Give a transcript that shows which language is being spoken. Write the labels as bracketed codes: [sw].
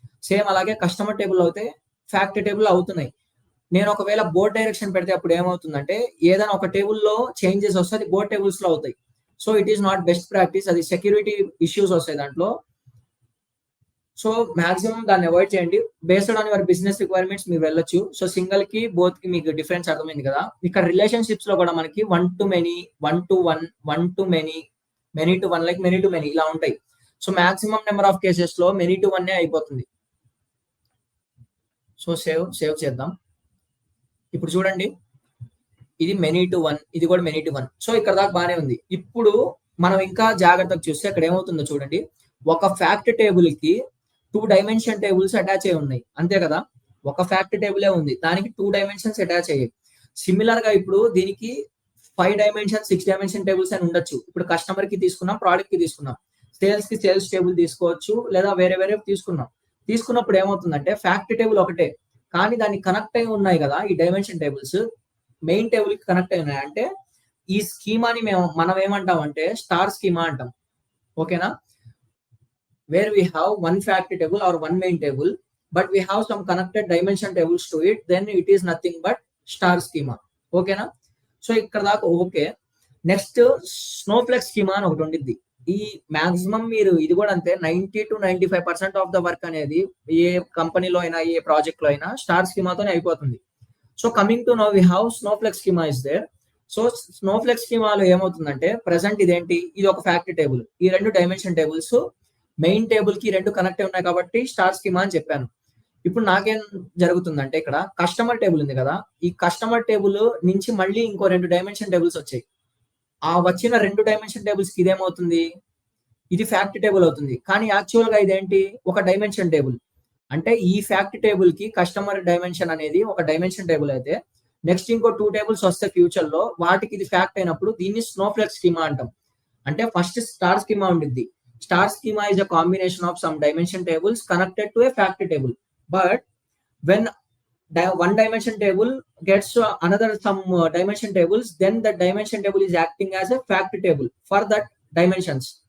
[te] Same అలాగే customer table అవుతే fact table అవుతున్నాయి. నేను ఒకవేళ బోర్డ్ డైరెక్షన్ పెడితే అప్పుడు ఏమవుతుందంటే ఏదైనా ఒక టేబుల్లో చేంజెస్ వస్తే అది బోర్డ్ టేబుల్స్ లో అవుతాయి. [en] so it is not best practice, [te] అది సెక్యూరిటీ ఇష్యూస్ వస్తాయి దాంట్లో. సో మాక్సిమం దాన్ని అవాయిడ్ చేయండి. Based on your business requirements మీరు వెళ్ళొచ్చు. సో సింగిల్ కి బోత్ కి మీకు డిఫరెన్స్ అర్థమైంది కదా. ఇక్కడ రిలేషన్షిప్స్ లో కూడా మనకి 1 to many, 1 to 1, 1 to many, many to 1 like many to many ఇలా ఉంటాయి. So maximum number of cases లో many to 1 అయిపోతుంది. సో సేవ్ చేద్దాం. ఇప్పుడు చూడండి ఇది many to 1, ఇది కూడా many to 1. సో ఇక్కడ దాకా బానే ఉంది. ఇప్పుడు మనం ఇంకా జాగ్రత్తగా చూస్తే ఇక్కడ ఏమవుతుందో చూడండి. ఒక ఫ్యాక్ట్ టేబుల్ కి 2 డైమెన్షన్ టేబుల్స్ అటాచ్ అయి ఉన్నాయి, అంతే కదా. ఒక ఫ్యాక్ట్ టేబులే ఉంది, దానికి 2 డైమెన్షన్స్ అటాచ్ అయ్యాయి. సిమిలర్ గా ఇప్పుడు దీనికి 5 డైమెన్షన్ 6 డైమెన్షన్ టేబుల్స్ అని ఉండొచ్చు. ఇప్పుడు కస్టమర్ కి తీసుకున్నాం, ప్రోడక్ట్ కి తీసుకున్నాం, సేల్స్ కి సేల్స్ టేబుల్ తీసుకోవచ్చు, లేదా వేరే తీసుకున్నప్పుడు ఏమవుతుందంటే ఫ్యాక్ట్ టేబుల్ ఒకటే, కానీ దాన్ని కనెక్ట్ అయి ఉన్నాయి కదా ఈ డైమెన్షన్ టేబుల్స్ మెయిన్ టేబుల్ కి కనెక్ట్ అయి ఉన్నాయి. అంటే ఈ స్కీమాని మనం ఏమంటాం అంటే స్టార్ స్కీమా అంటాం, ఓకేనా. [en] Where we have one fact table or one main table, but we have some connected dimension tables to it, then it is nothing but star schema, ఓకేనా. [te] సో ఇక్కడ దాకా ఓకే. నెక్స్ట్ స్నోఫ్లెక్స్ స్కీమా అని ఒకటి ఉండిద్ది. ఈ maximum మీరు ఇది కూడా అంతే 90 to 95% ఆఫ్ ద వర్క్ అనేది ఏ కంపెనీలో అయినా ఏ ప్రాజెక్ట్ లో అయినా స్టార్ స్కీమాతోనే అయిపోతుంది. [en] So coming to now we have snowflakes schema is there. [te] So స్నోఫ్లెక్స్ స్కీమాలో ఏమవుతుందంటే ప్రెసెంట్ ఇదేంటి, ఇది ఒక ఫ్యాక్ట్ టేబుల్, ఈ 2 డైమెన్షన్ టేబుల్స్ మెయిన్ టేబుల్ కి 2 కనెక్ట్ ఉన్నాయి కాబట్టి స్టార్ స్కీమా అని చెప్పాను. ఇప్పుడు నాకేం జరుగుతుందంటే ఇక్కడ కస్టమర్ టేబుల్ ఉంది కదా, ఈ కస్టమర్ టేబుల్ నుంచి మళ్ళీ ఇంకో 2 డైమెన్షన్ టేబుల్స్ వచ్చాయి. ఆ వచ్చిన 2 డైమెన్షన్ టేబుల్స్‌కి ఇదేమవుతుంది? ఇది ఫ్యాక్ట్ టేబుల్ అవుతుంది. కానీ యాక్చువల్‌గా ఇదేంటి? ఒక డైమెన్షన్ టేబుల్. అంటే ఈ ఫ్యాక్ట్ టేబుల్‌కి కస్టమర్ డైమెన్షన్ అనేది ఒక డైమెన్షన్ టేబుల్ అయితే, నెక్స్ట్ ఇంకో 2 టేబుల్స్ వస్తాయి ఫ్యూచర్‌లో. వాటికి ఇది ఫ్యాక్ట్ అయినప్పుడు దీన్ని స్నోఫ్లేక్ స్కీమా అంటాం. అంటే ఫస్ట్ స్టార్ స్కీమా ఉండిద్ది. [en] Star schema is a combination of some dimension tables connected to a fact table. But when one dimension table gets another some dimension tables, then that dimension table is acting as a fact table for that dimensions.